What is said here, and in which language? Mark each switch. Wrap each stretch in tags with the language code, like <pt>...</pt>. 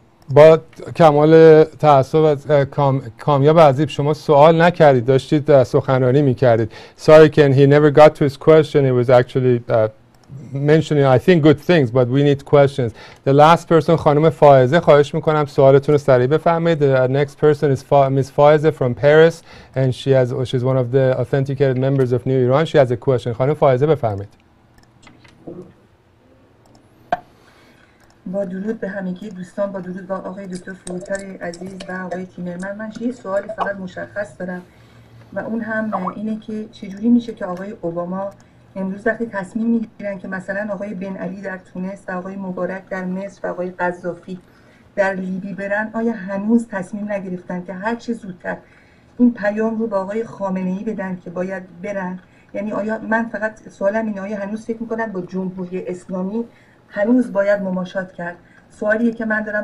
<fa>با کمال تأسف کامیاب عزیز، شما سوال نکردید، داشتید سخنرانی میکردید.</fa> <en>Sorry Ken, he never got to his question. It was actually mentioning I think good things, but we need questions. The last person</en> <fa>خانم فائزه، خواهش میکنم سوالتون رو سریع بفرمایید.</fa> <en>The next person is Ms. Faize from Paris and she's one of the authenticated members of New Iran. She has a question.</en> <fa>خانم فائزه بفرمایید. با درود به همگی دوستان، با درود با آقای دکتر فروتن عزیز و آقای تیمرمن. من یه سوالی فقط مشخص دارم و اون هم اینه که چجوری میشه که آقای اوباما امروز وقتی تصمیم میگیرن که مثلا آقای بن علی در تونس و آقای مبارک در مصر و آقای قذافی در لیبی برن، آیا هنوز تصمیم نگرفتن که هر چه زودتر این پیام رو با آقای خامنه‌ای بدن که باید برن؟ یعنی آیا من فقط سوالم اینه، آیا هنوز فکر میکنن با جمهوری اسلامی هنوز باید مماشات کرد؟ سوالیه که من دارم.</fa>